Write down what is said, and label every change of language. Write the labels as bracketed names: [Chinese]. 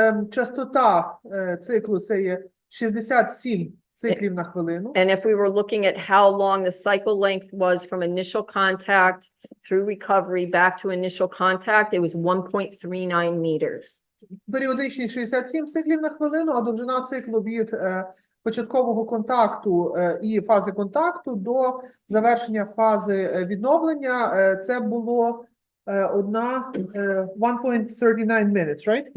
[Ukrainian] Частота циклу це є 67 циклів на хвилину. [English] And if we were looking at how long the cycle length was from initial contact through recovery back to initial contact, it was 1.39 meters. [Ukrainian] Періодичність 67 циклів на хвилину, а довжина циклу від початкового контакту і фази контакту до завершення фази відновлення це було 1.39 [English] minutes, right?